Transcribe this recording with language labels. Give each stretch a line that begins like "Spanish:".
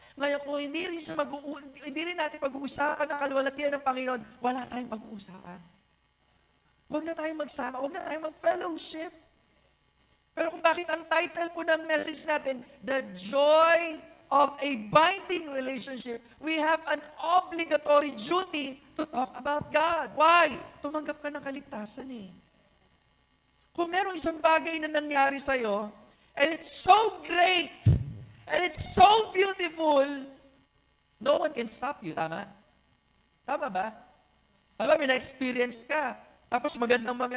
Filipino: Ngayon, kung hindi rin natin pag-uusapan ang kalwalhatian ng Panginoon, wala tayong pag-uusapan. Huwag na tayong magsama, huwag na tayong mag-fellowship. Pero kung bakit ang title po ng message natin,
English: The Joy of a Binding Relationship, we have an obligatory duty to talk about God. Why?
Filipino: Tumanggap ka ng kaligtasan Kung merong isang bagay na nangyari sa'yo,
English: And it's so great. And it's so beautiful. No one can stop you,
Filipino: tama? Tama ba? Tama, may na-experience ka. Tapos maganda.